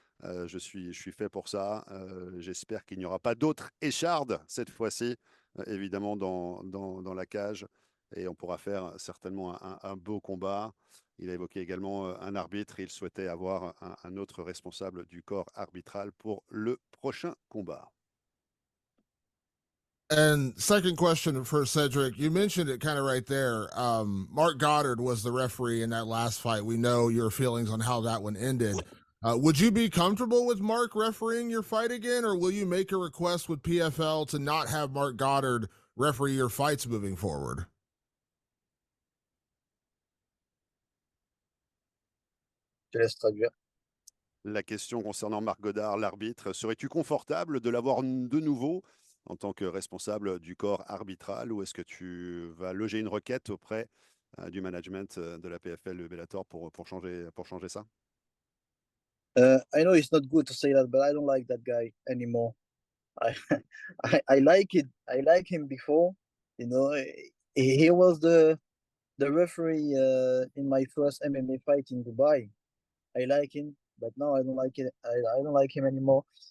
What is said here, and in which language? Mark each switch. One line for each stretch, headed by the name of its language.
French: Je suis fait pour ça. J'espère qu'il n'y aura pas d'autres échardes cette fois-ci, évidemment, dans la cage. Et on pourra faire certainement un beau combat. Il a évoqué également un arbitre. Il souhaitait avoir un autre responsable du corps arbitral pour le prochain combat.
English: And second question for Cedric, you mentioned it kind of right there. Mark Goddard was the referee in that last fight. We know your feelings on how that one ended. Would you be comfortable with Mark refereeing your fight again, or will you make a request with PFL to not have Mark Goddard referee your fights moving forward?
French: Je laisse traduire. La question concernant Marc Goddard, l'arbitre, serais-tu confortable de l'avoir de nouveau en tant que responsable du corps arbitral ou est-ce que tu vas loger une requête auprès du management de la PFL de Bellator pour changer ça?
English: I know it's not good to say that, but I don't like that guy anymore. I I like it. I like him before. You know, he was the referee in my first MMA fight in Dubai. I like him, but now I don't like it. I don't like him anymore.